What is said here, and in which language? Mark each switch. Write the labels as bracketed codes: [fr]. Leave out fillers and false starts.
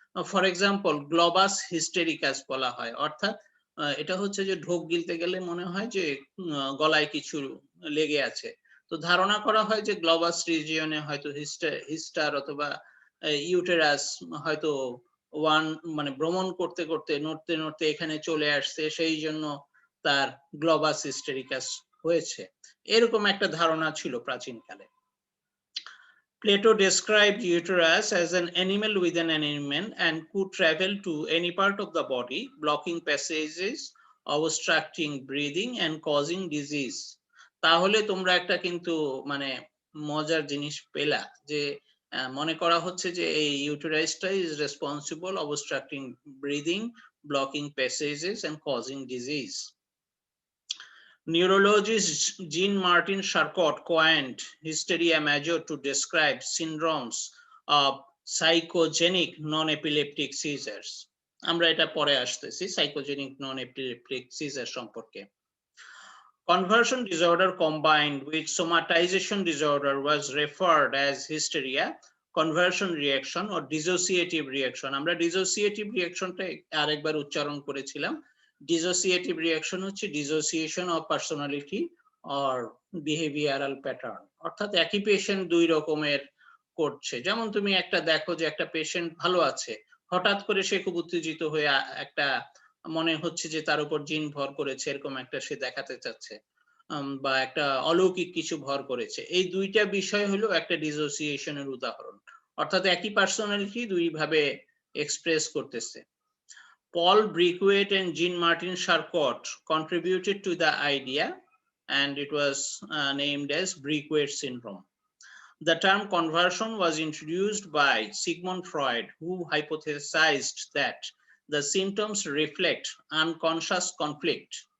[en] for example [bn] Globus হিস্টেরিকাস বলা হয়, অর্থাৎ এটা হচ্ছে যে ঢোক গিলতে গেলে মনে হয় যে গলায় কিছু লেগে আছে, তো ধারণা করা হয় যে গ্লোবাস রিজিয়নে হয়তো হিস্টার অথবা ইউটেরাস হয়তো মানে ভ্রমণ করতে করতে নড়তে নড়তে এখানে চলে আসছে, সেই জন্য তার গ্লোবাস হিস্টেরিকাস হয়েছে, এরকম একটা ধারণা ছিল প্রাচীনকালে। [en] Plato described uterus as an animal within an animal and could travel to any part of the body, blocking passages, obstructing breathing and causing disease. [bn] তাহলে তোমরা একটা কিন্তু মানে মজার জিনিস পেলা যে মনে করা হচ্ছে যে এই ইউটেরাইসটা [en] Is responsible obstructing breathing, blocking passages and causing disease. Neurologist Jean-Martin Charcot coined hysteria major to describe syndromes of psychogenic non-epileptic seizures. [bn] আমরা এটা পরে আসতেছি psychogenic non-epileptic seizure সম্পর্কে। [en] Conversion disorder combined with somatization disorder was referred as hysteria, conversion reaction or dissociative reaction. [bn] আমরা dissociative reactionটা আরেকবার উচ্চারণ করেছিলাম। [en] Dissociative reaction [bn] হচ্ছে [en] dissociation of personality or behavioral pattern, [bn] অর্থাৎ একই পেশেন্ট দুই রকমের করছে। যেমন তুমি একটা দেখো যে একটা পেশেন্ট ভালো আছে, হঠাৎ করে সে খুব উত্তেজিত হয়ে একটা মনে হচ্ছে যে তার উপর জিন ভর করেছে, এরকম একটা সে দেখাতে চাচ্ছে, বা একটা অলৌকিক কিছু ভর করেছে। এই দুইটা বিষয় হলো একটা ডিসোসিয়েশনের উদাহরণ, অর্থাৎ একই পার্সোনালিটি দুই ভাবে এক্সপ্রেস করতেছে। [en] Paul Briquet and Jean-Martin Charcot contributed to the idea, and it was named as Briquet syndrome. The term conversion was introduced by Sigmund Freud, who hypothesized that the symptoms reflect unconscious conflict.